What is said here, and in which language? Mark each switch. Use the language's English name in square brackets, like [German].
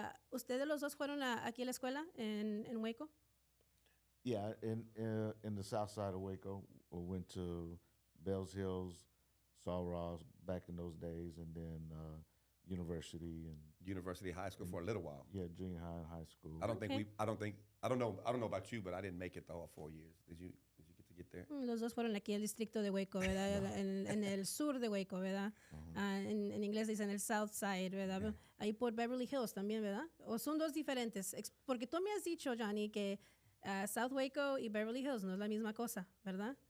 [Spanish] ¿Ustedes los dos fueron aquí a la escuela en Waco? [English] Yeah, in the south side of Waco, we went to Bells Hills, Saw Ross back in those days, and then University High School for a little while. yeah, junior high and high school. I don't know about you, but I didn't make it the whole 4 years. Did you get there? [Spanish] Los dos fueron aquí al distrito de Waco, ¿verdad? en el sur de Waco, ¿verdad? En inglés dicen el South Side, ¿verdad? Ahí por Beverly Hills también, ¿verdad? ¿O son dos diferentes? Porque tú me has dicho, Johnny, que South Waco y Beverly Hills no es la misma cosa, ¿verdad?